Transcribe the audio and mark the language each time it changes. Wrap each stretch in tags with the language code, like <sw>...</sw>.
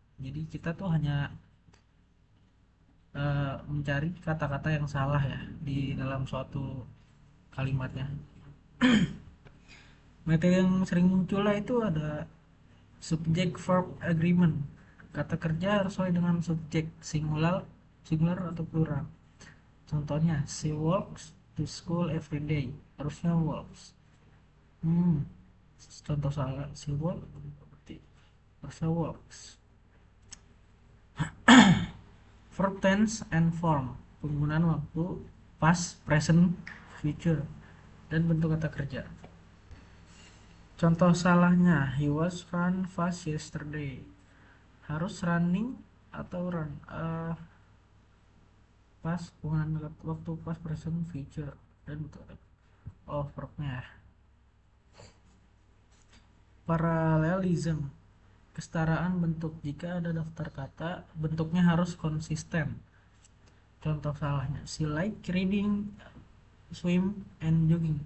<id>Jadi kita tuh hanya mencari kata-kata yang salah ya di dalam suatu kalimatnya. Materi yang sering muncul lah itu ada subject verb agreement. Kata kerja harus sesuai dengan subjek singular, singular atau plural. Contohnya,</id> <en>she walks to school every day.</en> <id>Harusnya walks. Hmm, contoh salah,</id> <en>she walk</en> <id>berarti harusnya walks.</id> <en>Verb tense and form.</en> <id>Penggunaan waktu past, present, future dan bentuk kata kerja. Contoh salahnya,</id> <en>he was run fast yesterday.</en> <id>Harus running atau run. Pas penggunaan waktu past, present, future dan bentuk verbnya. Parallelism, kesetaraan bentuk. Jika ada daftar kata, bentuknya harus konsisten. Contoh salahnya,</id> <en>she like reading, swim, and jogging.</en>